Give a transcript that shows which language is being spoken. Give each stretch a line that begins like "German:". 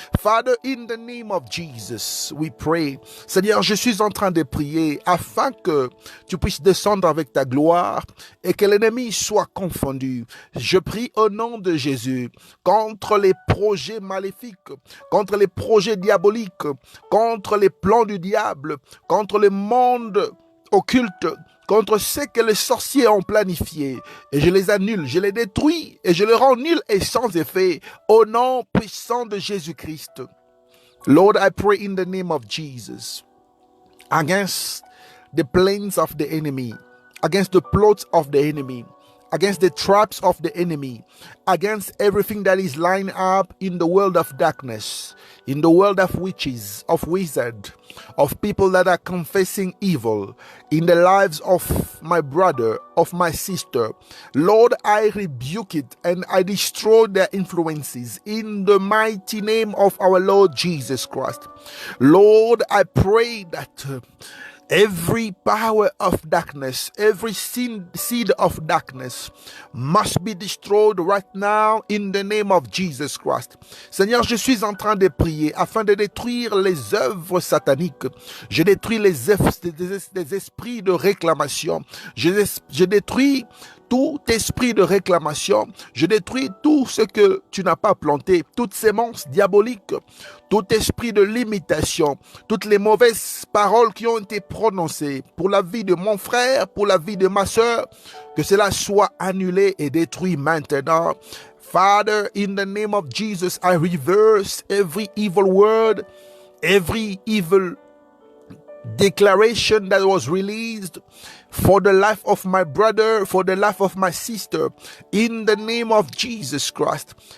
English: Father, in the name of Jesus, we pray.
French: Seigneur, je suis en train de prier afin que tu puisses descendre avec ta gloire et que l'ennemi soit confondu. Je prie au nom de Jésus contre les projets maléfiques, contre les projets diaboliques, contre les plans du diable, contre le monde occulte, contre ce que les sorciers ont planifié. Et je les annule, je les détruis et je les rends nuls et sans effet au nom puissant de Jésus-Christ.
English: Lord, I pray in the name of Jesus against the plans of the enemy, against the plots of the enemy, against the traps of the enemy, against everything that is lined up in the world of darkness, in the world of witches, of wizards, of people that are confessing evil in the lives of my brother, of my sister. Lord, I rebuke it and I destroy their influences in the mighty name of our Lord Jesus Christ. Lord, I pray that every power of darkness, every seed of darkness must be destroyed right now in the name of Jesus Christ.
French: Seigneur, je suis en train de prier afin de détruire les œuvres sataniques. Je détruis les esprits de réclamation. Je détruis tout esprit de réclamation. Je détruis tout ce que tu n'as pas planté, toute sémence diabolique, tout esprit de limitation, toutes les mauvaises paroles qui ont été prononcées pour la vie de mon frère, pour la vie de ma sœur, que cela soit annulé et détruit maintenant.
English: Father, in the name of Jesus, I reverse every evil word, every evil declaration that was released for the life of my brother, for the life of my sister. In the name of Jesus Christ,